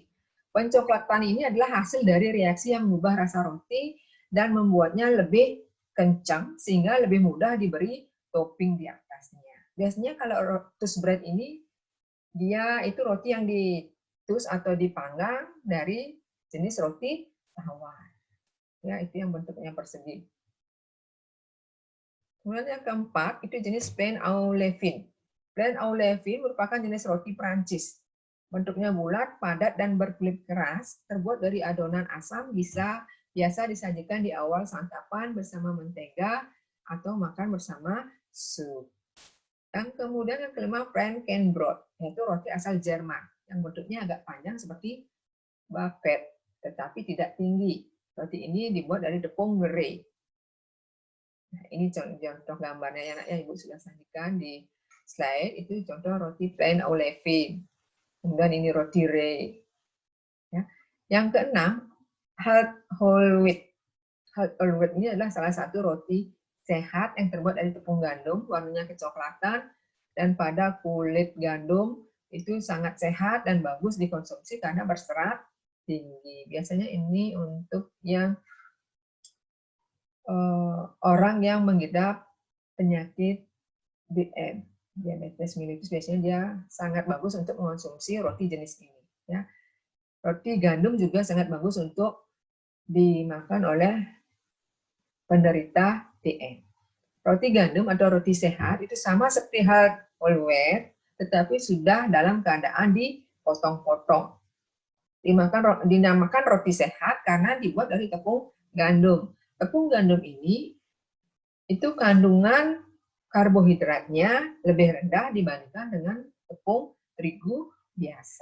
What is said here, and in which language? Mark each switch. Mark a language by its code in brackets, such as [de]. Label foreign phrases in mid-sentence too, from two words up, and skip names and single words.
[id] Pencoklatan ini adalah hasil dari reaksi yang mengubah rasa roti dan membuatnya lebih kencang sehingga lebih mudah diberi topping di atasnya. Biasanya kalau [en] toast bread [id] ini dia itu roti yang ditus atau dipanggang dari jenis roti tawar. Ya, itu yang bentuknya persegi. Kemudian yang keempat, itu jenis [fr] pain au levain. Pain au levain [id] merupakan jenis roti Prancis. Bentuknya bulat, padat, dan berkulit keras, terbuat dari adonan asam, bisa Biasa disajikan di awal santapan bersama mentega atau makan bersama sup. Dan kemudian yang kelima, Frankenbrot, yaitu roti asal Jerman, yang bentuknya agak panjang seperti bucket, tetapi tidak tinggi. Roti ini dibuat dari tepung bere. Nah, ini contoh gambarnya yang Ibu sudah sajikan di slide, itu contoh roti [fr] plain au levain. [id] Kemudian ini roti rye. Ya. Yang keenam, [en] Halt whole wheat. Halt whole wheat [id] ini adalah salah satu roti sehat yang terbuat dari tepung gandum, warnanya kecoklatan, dan pada kulit gandum itu sangat sehat dan bagus dikonsumsi karena berserat tinggi. Biasanya ini untuk yang orang yang mengidap penyakit DM, diabetes mellitus, biasanya dia sangat bagus untuk mengonsumsi roti jenis ini. Ya. Roti gandum juga sangat bagus untuk dimakan oleh penderita DM. Roti gandum atau roti sehat itu sama seperti [en] whole wheat, [id] tetapi sudah dalam keadaan dipotong-potong. Dinamakan roti sehat karena dibuat dari tepung gandum. Tepung gandum ini itu kandungan karbohidratnya lebih rendah dibandingkan dengan tepung terigu biasa.